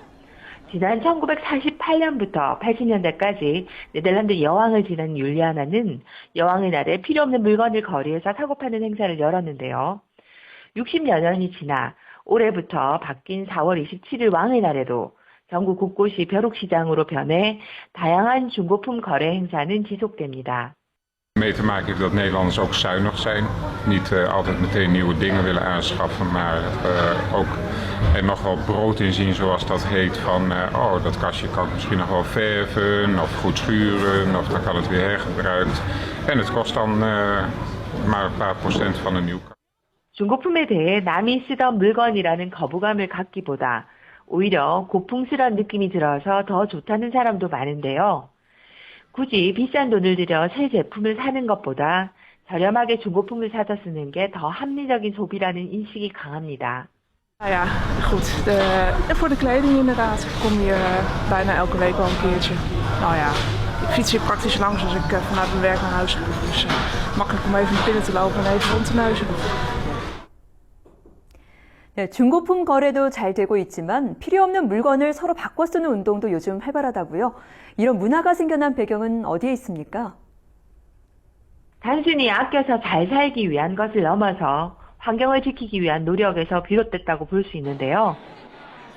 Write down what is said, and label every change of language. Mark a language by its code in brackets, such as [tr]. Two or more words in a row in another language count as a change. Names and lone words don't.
[ko] 지난 1948년부터 80년대까지 네덜란드 여왕을 지낸 율리아나는 여왕의 날에 필요 없는 물건을 거리에서 사고 파는 행사를 열었는데요. 60여 년이 지나 올해부터 바뀐 4월 27일 왕의 날에도 전국 곳곳이 벼룩시장으로 변해 다양한 중고품 거래 행사는 지속됩니다. [nl] Mee te maken heeft dat Nederlanders ook zuinig zijn. Niet altijd meteen nieuwe dingen willen aanschaffen, maar ook er nog wel brood in zien, zoals dat heet. Van dat kastje kan ik misschien nog wel verven of goed schuren of dan kan het weer hergebruikt. En het kost dan maar een paar procent van een nieuw kastje. [ko] 중고품에 대해 남이 쓰던 물건이라는 거부감을 갖기보다 오히려 고풍스러운 느낌이 들어서 더 좋다는 사람도 많은데요. 굳이 비싼 돈을 들여 새 제품을 사는 것보다 저렴하게 중고품을 사서 쓰는 게 더 합리적인 소비라는 인식이 강합니다. [nl] Nou ja, goed. Voor de kleding inderdaad kom je bijna elke week wel een keertje. Nou ja, ik fiets hier praktisch langs als ik vanuit mijn werk naar huis ga. Dus makkelijk om even naar binnen te lopen en even rond te neuzen. [ko] 네, 중고품 거래도 잘 되고 있지만 필요 없는 물건을 서로 바꿔 쓰는 운동도 요즘 활발하다고요. 이런 문화가 생겨난 배경은 어디에 있습니까? 단순히 아껴서 잘 살기 위한 것을 넘어서 환경을 지키기 위한 노력에서 비롯됐다고 볼 수 있는데요.